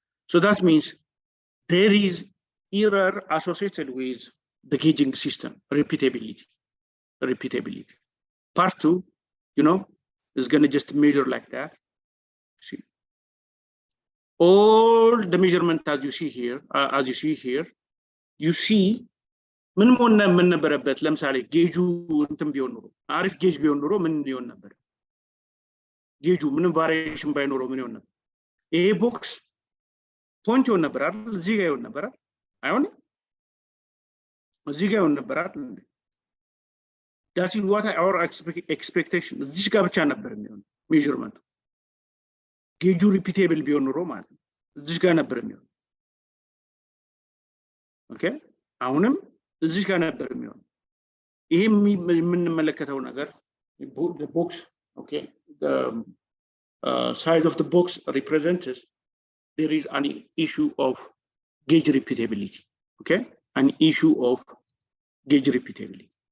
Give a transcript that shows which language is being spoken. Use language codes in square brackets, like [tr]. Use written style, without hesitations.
[en] So that means there is error associated with the gauging system, repeatability. Part two, you know, is going to just measure like that. See, all the measurement as you see here, you see [am] ምን ምን ነበረበት? ለምሳሌ ጌጁ እንትን ቢሆን ኖሮ አሪፍ ጌጅ ቢሆን ኖሮ ምን ይሆን ነበር? ጌጁ ምንም ቫሪዬሽን ባይኖረው ምን ይሆን ነበር? ይሄ ቦክስ ፖይንት ይሆን ነበር አይደል? እዚህ ጋር ይሆን ነበር አይሆንም? እዚህ ጋር ይሆን ነበር አይደል? [en] that is what our expectation [am] እዚህ ጋር ብቻ ነበር የሚሆነው ሜዠርመንቱ። ጌጁ ሪፒቴብል ቢሆን ኖሮ ማለት ነው እዚህ ጋር ነበር የሚሆነው። ኦኬ አሁንም እዚህ ጋር ነበር የሚሆነው። ይሄ የምንመለከተው ነገር [en] the box, okay, the size of the box represents there is an issue of gauge repeatability. Okay, an issue of gauge repeatability.